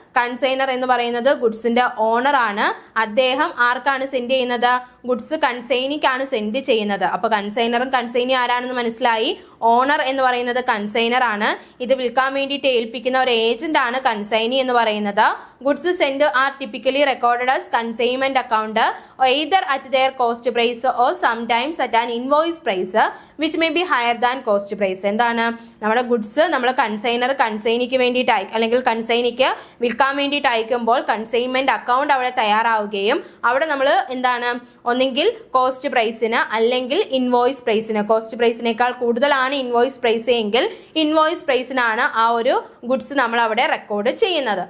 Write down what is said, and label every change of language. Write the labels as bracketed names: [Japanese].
[Malayalam] Consignor എന്ന് പറയുന്നത് ഗുഡ്സിന്റെ owner ആണ്. അദ്ദേഹം ആർക്കാണ് സെൻഡ് ചെയ്യുന്നത്? ഗുഡ്സ് കൺസൈനിക്കാണ് സെൻഡ് ചെയ്യുന്നത്. അപ്പൊ കൺസൈനറും കൺസൈനി ആരാണെന്ന് മനസ്സിലായി. ഓണർ എന്ന് പറയുന്നത് കൺസൈനർ ആണ്. ഇത് വിൽക്കാൻ വേണ്ടിയിട്ട് ഏൽപ്പിക്കുന്ന ഒരു ഏജന്റ് ആണ് കൺസൈനി എന്ന് പറയുന്നത്. [English] Goods send are typically recorded as consignment account either at their cost price or sometimes at an invoice price which may be higher than cost price. [Malayalam] എന്താണ് നമ്മുടെ ഗുഡ്സ് നമ്മൾ കൺസൈനിക്ക് വേണ്ടിയിട്ട് അല്ലെങ്കിൽ കൺസൈനിക്ക് വിൽക്കാൻ വേണ്ടിയിട്ട് അയക്കുമ്പോൾ കൺസൈൻമെന്റ് അക്കൗണ്ട് അവിടെ തയ്യാറാവുകയും അവിടെ നമ്മൾ എന്താണ് ഒന്നെങ്കിൽ കോസ്റ്റ് പ്രൈസിന് അല്ലെങ്കിൽ ഇൻവോയ്സ് പ്രൈസിന്, കോസ്റ്റ് പ്രൈസിനേക്കാൾ കൂടുതലാണ് ഇൻവോയ്സ് പ്രൈസ് എങ്കിൽ ഇൻവോയ്സ് പ്രൈസിനാണ് ആ ഒരു ഗുഡ്സ് നമ്മൾ അവിടെ റെക്കോർഡ് ചെയ്യുന്നത്.